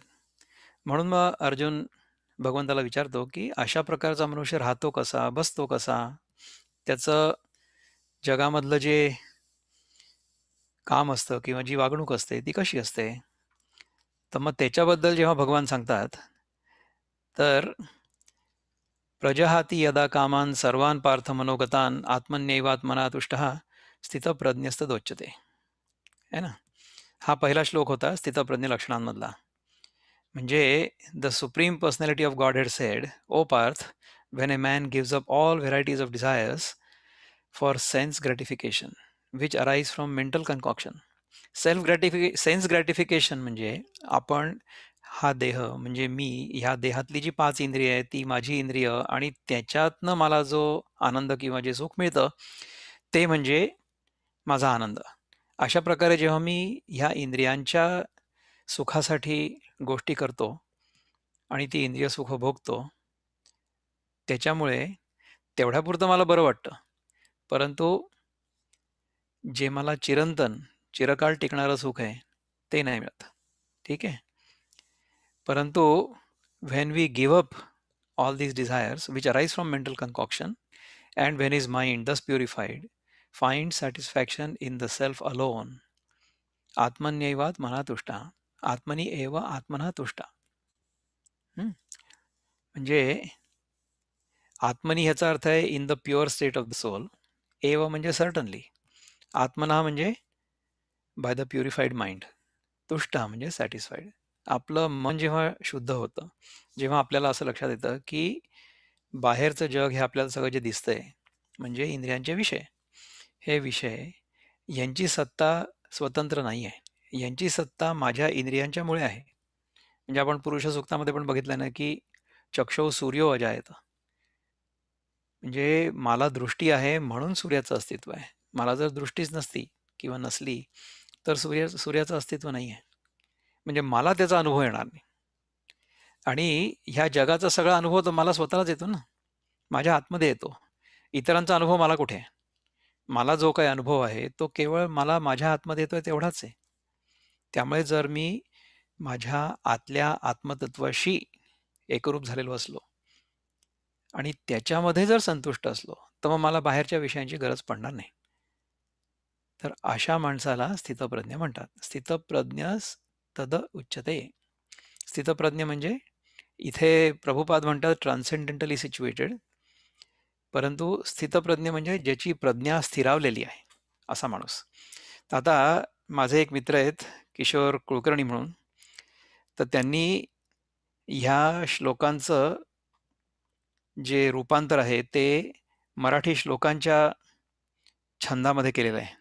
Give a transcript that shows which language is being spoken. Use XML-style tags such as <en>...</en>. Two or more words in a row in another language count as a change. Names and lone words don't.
<mr>म्हणून मग अर्जुन भगवंताला विचारतो, की अशा प्रकारचा मनुष्य राहतो कसा, बसतो कसा, त्याचं जगामधलं जे काम असतं किंवा जी वागणूक असते ती कशी असते. तर मग त्याच्याबद्दल जेव्हा भगवान सांगतात, तर</mr> <sa>प्रजहाती यदा कामान सर्वान पार्थ मनोगतान आत्मन्यैवात्मना तुष्टः स्थितप्रज्ञस्तदोच्यते.</sa> <hi>है ना.</hi> <mr>हा पहिला श्लोक होता स्थितप्रज्ञ लक्षणांमधला.</mr> <en>म्हणजे the Supreme Personality of Godhead said, ओ पार्थ, when a man gives up all varieties of desires for sense gratification which arise from mental concoction. sense gratification</en> <mr>म्हणजे आपण हा देह म्हणजे मी, ह्या देहातली जी 5 इंद्रिय आहे ती माझी इंद्रिय आणि त्याच्यातनं मला जो आनंद किंवा जे सुख मिळतं ते म्हणजे माझा आनंद. अशा प्रकारे जेव्हा मी ह्या इंद्रियांच्या सुखासाठी गोष्टी करतो आणि ती इंद्रिय सुख भोगतो, त्याच्यामुळे तेवढ्यापुरतं मला बरं वाटतं. परंतु जे मला चिरकाळ टिकणारं सुख आहे, ते नाही मिळत. ठीक आहे. परंतु</mr> <en>when we give up all these desires which arise from mental concoction, and when his mind thus purified finds satisfaction in the self alone,</en> <sa>आत्मन्यैवात्मना तुष्टा, आत्मनी एव आत्मना तुष्टा.</sa> <mr>म्हणजे आत्मनी ह्याचा अर्थ आहे</mr> <en>in the pure state of the soul.</en> <mr>एव म्हणजे सर्टनली. आत्मना म्हणजे</mr> <en>by the purified mind.</en> <mr>तुष्टा म्हणजे सॅटिस्फाईड. आपलं मन जेव्हा शुद्ध होतं, जेव्हा आपल्याला असं लक्षात येतं, की बाहेरचं जग हे आपल्याला सगळं जे दिसतंय, म्हणजे इंद्रियांचे विषय. हे विषय यांची सत्ता स्वतंत्र नाही आहे. यांची सत्ता माझ्या इंद्रियांच्यामुळे आहे. म्हणजे आपण पुरुष सूक्तामध्ये पण बघितलं ना, की</mr> <sa>चक्षौ सूर्यो अजायत.</sa> <mr>म्हणजे मला दृष्टी आहे म्हणून सूर्याचं अस्तित्व आहे. मला जर दृष्टीच नसती किंवा नसली, तर सूर्याचं अस्तित्व नाही आहे. म्हणजे मला त्याचा अनुभव येणार नाही. आणि ह्या जगाचा सगळा अनुभव तर मला स्वतःलाच येतो ना. माझ्या आतमध्ये येतो. इतरांचा अनुभव मला कुठे आहे? मला जो काही अनुभव आहे, तो केवळ मला माझ्या आतमध्ये येतोय तेवढाच आहे. त्यामुळे जर मी माझ्या आतल्या आत्मतत्वाशी एकरूप झालेलो असलो आणि त्याच्यामध्ये जर संतुष्ट असलो, तर मग मला बाहेरच्या विषयांची गरज पडणार नाही. तर अशा माणसाला स्थितप्रज्ञ म्हणतात.</mr> <sa>स्थितप्रज्ञ तद उच्यते.</sa> <mr>स्थितप्रज्ञ म्हणजे इथे प्रभुपाद म्हणतात</mr> <en>transcendentally situated,</en> <mr>परंतु स्थितप्रज्ञ म्हणजे ज्याची प्रज्ञा स्थिरावलेली आहे, असा माणूस. तर आता माझे एक मित्र आहेत किशोर कुलकर्णी म्हणून, तर त्यांनी ह्या श्लोकांचं जे रूपांतर आहे ते मराठी श्लोकांच्या छंदामध्ये केलेलं आहे.</mr>